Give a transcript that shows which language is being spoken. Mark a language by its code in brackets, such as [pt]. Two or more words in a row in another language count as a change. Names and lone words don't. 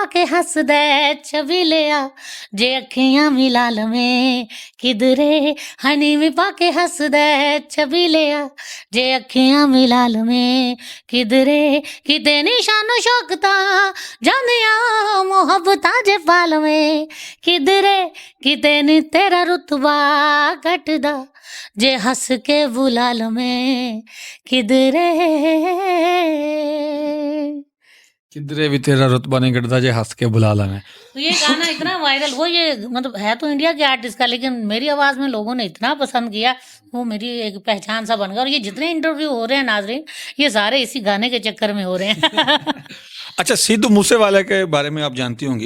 [pa] ਕੇ ਹੱਸਦਾ ਛਵੀ ਲਿਆ ਜੇ ਅੱਖੀਆਂ ਮਿਲਾ ਲਵੇਂ ਕਿਧਰੇ ਹਾਏ ਨੀਵੀਂ ਪਾ ਕੇ ਹੱਸਦਾ ਛਵੀ ਲਿਆ ਜੇ ਅੱਖੀਆਂ ਮਿਲਾ ਲਵੇਂ ਕਿਧਰੇ ਕਿਤੇ ਨਿਸ਼ਾਨੋ ਸ਼ੌਕਤਾ ਜਾਂਦਿਆਂ ਮੁਹੱਬਤਾਂ ਜੇ ਪਾ ਲਵੇਂ ਕਿਧਰੇ ਕਿਤੇ ਨੀ ਤੇਰਾ ਰੁਤਬਾ ਘਟਦਾ ਜੇ ਹੱਸ ਕੇ ਬੁਲਾ ਲਵੇਂ ਕਿਧਰੇ [hi] किधरे भी तेरा रुतबा नहीं घटता [pa] ਜੇ ਹੱਸ ਕੇ ਬੁਲਾ ਲਵੇਂ। [hi] तो ये गाना इतना वायरल वो ये मतलब है तो इंडिया के आर्टिस्ट का लेकिन मेरी आवाज़ में लोगों ने इतना पसंद किया वो मेरी एक पहचान सा बन गया और ये जितने इंटरव्यू हो रहे हैं नाजरीन ये सारे इसी गाने के चक्कर में हो रहे हैं। अच्छा, सिद्धू मूसेवाला के बारे में आप जानती होंगी।